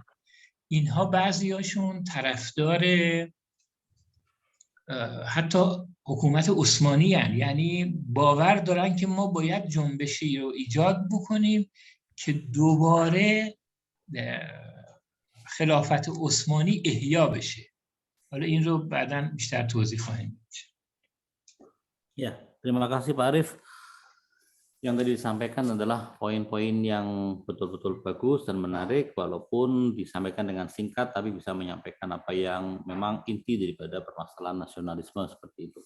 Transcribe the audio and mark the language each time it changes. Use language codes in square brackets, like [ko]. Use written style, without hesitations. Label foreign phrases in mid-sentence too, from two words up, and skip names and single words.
[fa] اینها بعضیاشون طرفدار حتی حکومت عثمانی هستند، یعنی باور دارن که ما باید جنبشی رو ایجاد بکنیم که دوباره خلافت عثمانی احیا بشه. حالا این رو بعداً بیشتر توضیح خواهیم داد. [id] Ya, terima kasih Pak Arief. Yang tadi disampaikan adalah poin-poin yang betul-betul bagus dan menarik, walaupun disampaikan dengan singkat, tapi bisa menyampaikan apa yang memang inti daripada permasalahan nasionalisme seperti itu.